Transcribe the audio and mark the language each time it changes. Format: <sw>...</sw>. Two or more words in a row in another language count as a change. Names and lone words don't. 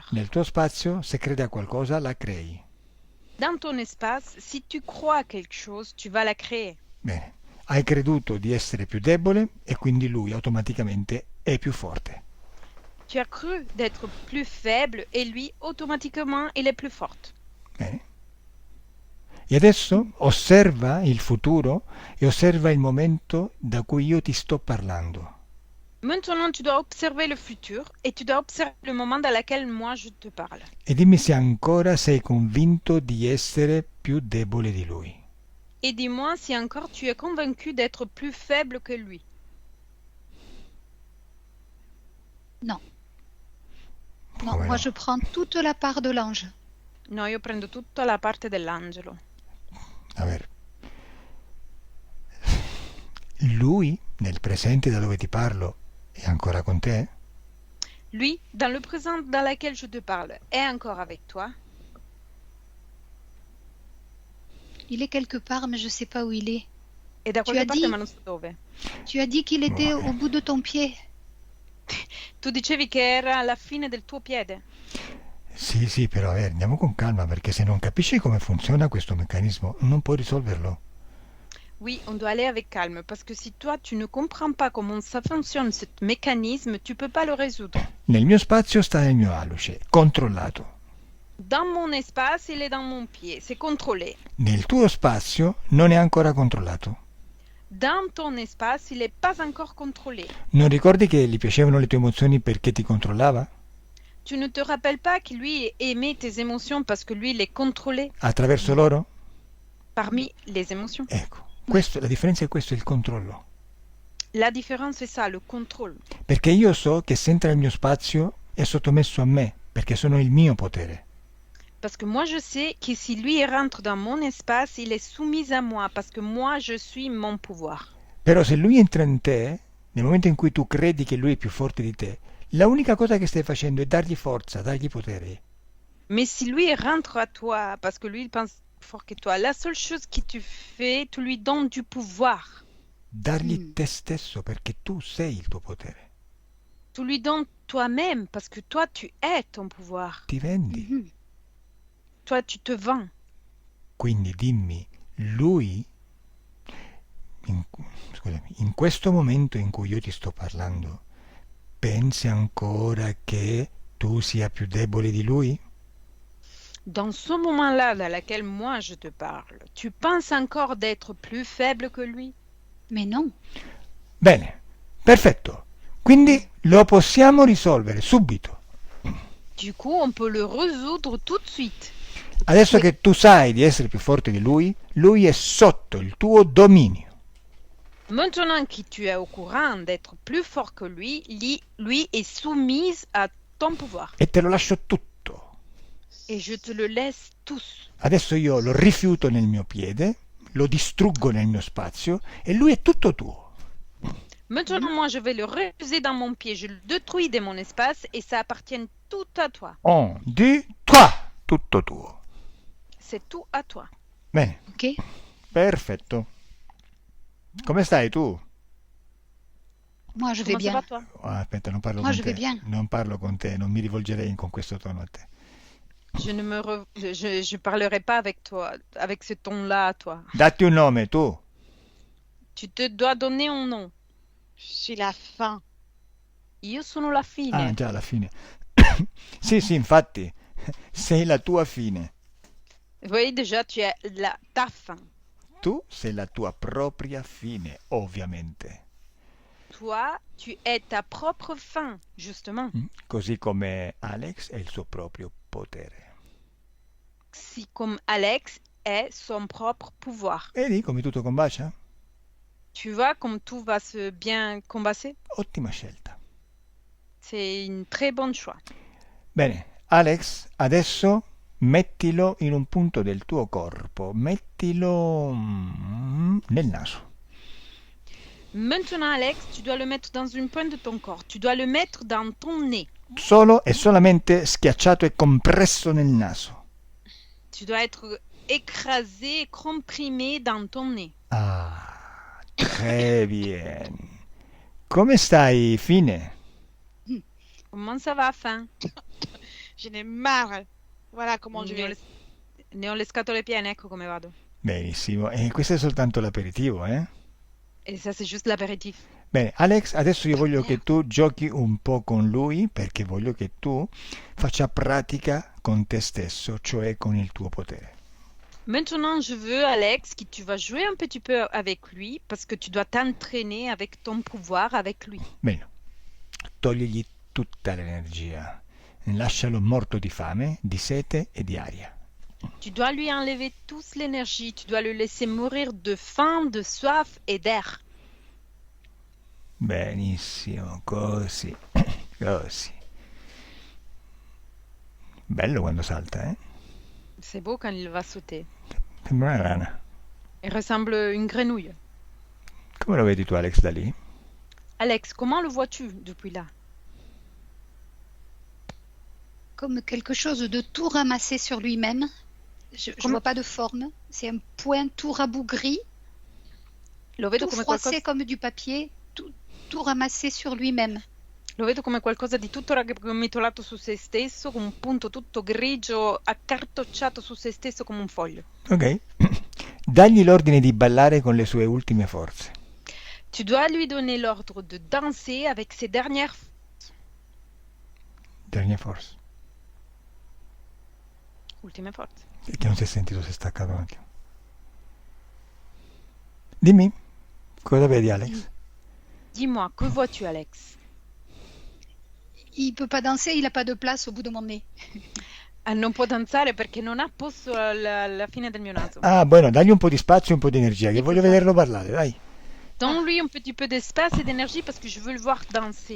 <it>Nel tuo spazio, se credi a qualcosa, la crei.</it> <fr>Dans ton espace, si tu crois à quelque chose, tu vas la créer.</fr> <it>Bene, hai creduto di essere più debole e quindi lui automaticamente è più forte.</it> <fr>Tu as cru d'être plus faible et lui, automatiquement, il est plus forte.</fr> <it>Bene. E adesso osserva il futuro e osserva il momento da cui io ti sto parlando.</it> <fr>Maintenant, tu dois observer le futur et tu dois observer le moment dans lequel moi je te parle.</fr> <it>E dimmi se ancora sei convinto di essere più debole di lui.</it> <fr>Et dis-moi si encore tu es convaincu d'être plus faible que lui. Non. Non,</fr> <it>Come</it> <fr>moi,</fr> <it>no?</it> <fr>je prends toute la part de l'ange.</fr> <it>No, io prendo tutta la parte dell'angelo.</it> <es>A ver.</es> <it>Lui, nel presente da dove ti parlo, è ancora con te?</it> <fr>Lui, dans le présent dans lequel je te parle, est encore avec toi. Il est quelque part, mais je sais pas où il est.</fr> <it>E da</it> <fr>Tu</fr> <it>qualche</it> <fr>as</fr> <it>parte,</it> <fr>dit-</fr> <it>ma non so dove.</it> <fr>Tu as dit qu'il était au bout de ton pied.</fr> <it>Tu dicevi che era alla fine del tuo piede. Sì, però andiamo con calma perché se non capisci come funziona questo meccanismo non puoi risolverlo.</it> <fr>Oui, on doit aller avec calme, parce que si toi, tu ne comprends pas comment ça fonctionne, ce mécanisme, tu peux pas le résoudre.</fr> <it>Nel mio spazio sta nel mio alluce, controllato.</it> <fr>Dans mon espace, il est dans mon pied, c'est contrôlé.</fr> <it>Nel tuo spazio non è ancora controllato.</it> <fr>Dans ton espace, il n'est pas encore contrôlé.</fr> <it>Non ricordi che gli piacevano le tue emozioni perché ti controllava?</it> <fr>tu ne te rappelles pas que lui aimait tes émotions parce que lui les contrôlait</fr> <it>Attraverso loro?</it> <fr>parmi les émotions.</fr> <it>Ecco, la differenza è questo, il controllo.</it> <fr>La différence c'est ça, le contrôle.</fr> <it>Perché io so che se entra nel mio spazio è sottomesso a me, perché sono il mio potere.</it> <fr>Parce que moi je sais que si lui rentre dans mon espace, il est soumis à moi parce que moi je suis mon pouvoir.</fr> <it>Però se lui entra in te, nel momento in cui tu credi che lui è più forte di te, la unica cosa che stai facendo è dargli forza, dargli potere.</it> <fr>Mais si lui rentre à toi parce que lui il pense plus fort que toi, la seule chose que tu fais, tu lui donnes du pouvoir.</fr> <it>Dargli te stesso, perché tu sei il tuo potere.</it> <fr>Tu lui donnes toi-même parce que toi tu es ton pouvoir.</fr> <it>Ti vendi. Mhm.</it> <fr>Toi tu te vends.</fr> <it>Quindi dimmi, lui, in questo momento in cui io ti sto parlando, pensi ancora che tu sia più debole di lui?</it> <fr>Dans ce moment-là dans lequel moi je te parle, tu penses encore d'être plus faible que lui? Mais non.</fr> <it>Bene, perfetto. Quindi lo possiamo risolvere subito.</it> <fr>Du coup, on peut le résoudre tout de suite.</fr> <it>Adesso che tu sai di essere più forte di lui è sotto il tuo dominio.</it> <fr>Maintenant que tu es au courant d'être plus fort que lui est soumise à ton pouvoir.</fr> <it>E te lo lascio tutto.</it> <fr>Et je te le laisse tous.</fr> <it>Adesso io lo rifiuto nel mio piede, lo distruggo nel mio spazio e lui è tutto tuo.</it> <fr>Maintenant, moi, je vais le refuser dans mon pied. Je le détruis de mon espace et ça appartient tout à toi. 1, 2, 3,</fr> <it>tutto tuo.</it> <fr>C'est tout à toi.</fr> <it>Bene, Ok. perfetto. Come stai tu?</it> <fr>Moi, je vais Comment ça bien. va, toi?</fr> <it>Ah, aspetta, non parlo</it> <fr>Moi,</fr> <it>con</it> <fr>je</fr> <it>te.</it> <fr>vais bien.</fr> <it>Non parlo con te, non mi rivolgerei con questo tono a te.</it> <fr>Je parlerai pas avec toi, avec ce ton-là à toi.</fr> <it>Datti un nome, tu.</it> <fr>Tu te dois donner un nom. Je suis la fin.</fr> <it>Io sono la fine. Ah, già, alla fine. Sì, infatti, sei la tua fine.</it> <fr>Vous voyez, déjà, tu es ta fin.</fr> <it>Tu sei la tua propria fine, ovviamente.</it> <fr>Toi, tu es ta propre fin, justement.</fr> <it>Così come Alex è il suo proprio potere.</it> <fr>Si comme Alex est son propre pouvoir.</fr> <it>Vedi come tutto combacia?</it> <fr>Tu vois comme tout va se bien combattre?</fr> <it>Ottima scelta.</it> <fr>C'est une très bonne choix.</fr> <it>Bene, Alex, adesso mettilo in un punto del tuo corpo, mettilo nel naso.</it> <fr>Maintenant, Alex, tu dois le mettre dans une pointe de ton corps. Tu dois le mettre dans ton nez.</fr> <it>Solo e solamente schiacciato e compresso nel naso.</it> <fr>Tu dois être écrasé, comprimé dans ton nez. Ah, très bien.</fr> <it>Come stai, Fine?</it> <fr>Comment ça va, fin? Je n'ai marre. Voilà comment je vais.</fr> <it>Ne ho le scatole piene, ecco come vado. Benissimo, e questo è soltanto l'aperitivo, eh?</it> <fr>Et ça, c'est juste l'apéritif.</fr> <it>Bene, Alex, adesso io voglio che tu giochi un po' con lui, perché voglio che tu faccia pratica con te stesso, cioè con il tuo potere.</it> <fr>Maintenant, je veux, Alex, que tu vas jouer un petit peu avec lui, parce que tu dois t'entraîner avec ton pouvoir avec lui.</fr> <it>Bene, togligli tutta l'energia, lascialo morto di fame, di sete e di aria.</it> <fr>Tu dois lui enlever toute l'énergie, tu dois le laisser mourir de faim, de soif et d'air.</fr> <it>Benissimo, così, così. Bello quando salta, eh?</it> <fr>C'est beau quand il va sauter.</fr> <it>Sembra una rana.</it> <fr>Il ressemble à une grenouille.</fr> <it>Come lo vedi tu, Alex, da lì?</it> <fr>Alex, comment le vois-tu depuis là? Comme quelque chose de tout ramassé sur lui-même. Je ne vois pas de forme. C'est un point tout rabougri,</fr> <it>Lo vedo</it> <fr>tout</fr> <it>come</it> <fr>froissé</fr> <it>qualcosa,</it> <fr>comme du papier, tout ramassé sur lui-même.</fr> <it>lo vedo come qualcosa di tutto raggomitolato su se stesso, con un punto tutto grigio, accartocciato su se stesso come un foglio. Ok. Dagli l'ordine di ballare con le sue ultime forze.</it> <fr>Tu dois lui donner l'ordre de danser avec ses dernières Dernière force.</fr> <it>ultime forze. Che non si è sentito, si è staccato un attimo. Dimmi, cosa vedi, Alex?</it> <fr>Dis-moi, que vois-tu, Alex? il peut pas danser, il n'a pas de place au bout de mon nez.</fr> <it>Non può danzare perché non ha posto alla fine del mio naso. Ah, bueno, dagli un po' di spazio e un po' di energia, che voglio vederlo parlare, dai.</it> <fr>Donne-lui un petit peu d'espace et d'énergie parce que je veux le voir danser.</fr>